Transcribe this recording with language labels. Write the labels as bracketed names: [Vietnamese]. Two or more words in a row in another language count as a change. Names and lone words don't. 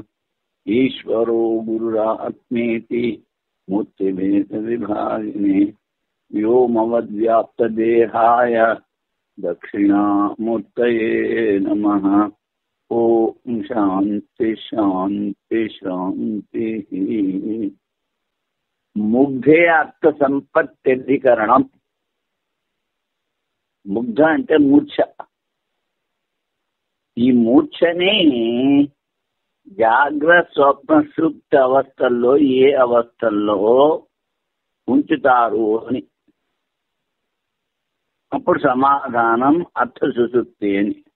[Sanskrit] ईश्वरो गुरुरात्मेति मूर्तिभेदविभागिने व्योमवद्व्याप्तदेहाय दक्षिणामूर्तये नमः। ओम शांति शांति शांति। मुग्धे अर्थ संपत्त्यधिकरणं। [Telugu] ముగ్ధ అంటే మూర్ఛ. ఈ మూర్ఛని జాగ్రత్త స్వప్న సుప్త అవస్థల్లో ఏ అవస్థల్లో ఉంచుతారు అని. అప్పుడు సమాధానం అర్థ సుషుప్తి అని.